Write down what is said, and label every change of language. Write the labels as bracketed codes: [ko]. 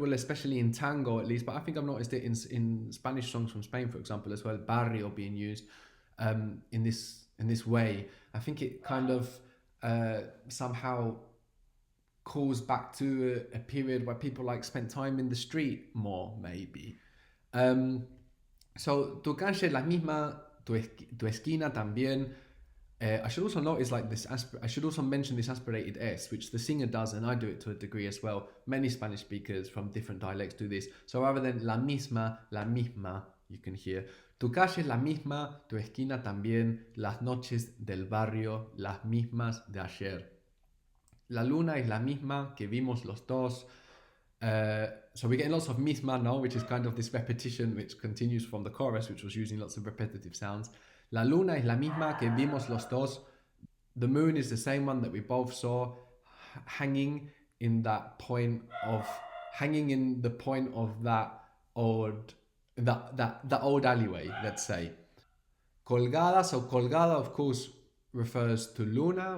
[en] Well, especially in tango, at least. But I think I've noticed it in Spanish songs from Spain, for example, as well. Barrio being used in this way. I think it kind of somehow calls back to a period where people like spent time in the street more, maybe. [es] So tu calle es la misma, tu esquina también. [en] I should also notice like this. I should also mention this aspirated S, which the singer does, and I do it to a degree as well. Many Spanish speakers from different dialects do this. So rather than la misma, you can hear [es] tu calle es la misma, tu esquina también, las noches del barrio, las mismas de ayer. La luna es la misma que vimos los dos. [en] So we're getting lots of misma now, which is kind of this repetition which continues from the chorus, which was using lots of repetitive sounds. [es] La luna es la misma que vimos los dos. [en] The moon is the same one that we both saw, hanging in the point of that old alleyway, let's say. Colgada, so colgada, of course, refers to luna.